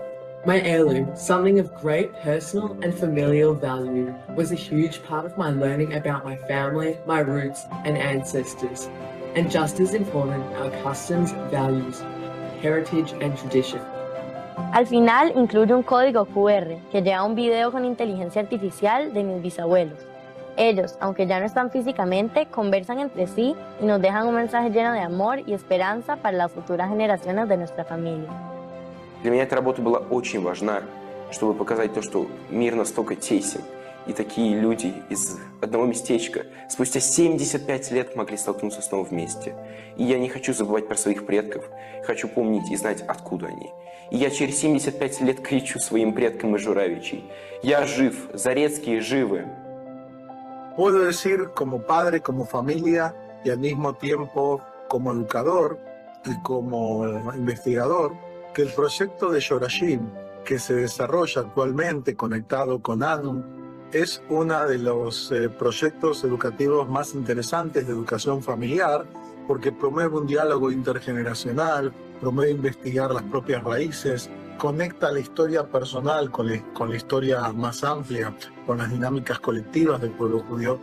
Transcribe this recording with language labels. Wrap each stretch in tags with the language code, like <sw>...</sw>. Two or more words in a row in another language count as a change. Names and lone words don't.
<en>My heirloom, something of great personal and familial value, was a huge part of my learning about my family, my roots and ancestors. And just as important, our customs, values, heritage and tradition.</en> <es>Al final incluye un código QR que lleva un video con inteligencia artificial de mis bisabuelos. Ellos, aunque ya no están físicamente, conversan entre sí y nos dejan un mensaje lleno de amor y esperanza para las futuras generaciones de nuestra familia.</es> <ru>Для меня эта работа была очень важна, чтобы показать то, что мир настолько тесен, и такие люди из одного местечка спустя 75 лет могли столкнуться снова вместе. И я не хочу забывать про своих предков, хочу помнить и знать, откуда они. И я через 75 лет кричу своим предкам из Журавичей: «Я жив, Зарецкие живы!»</ru> <es>Puedo decir como padre, como familia y al mismo tiempo como educador y como investigador que el proyecto de Yorashim que se desarrolla actualmente conectado con ANU es uno de los proyectos educativos más interesantes de educación familiar porque promueve un diálogo intergeneracional, promueve investigar las propias raíces, conecta la historia personal con la historia más amplia, con las dinámicas colectivas del pueblo judío.</es>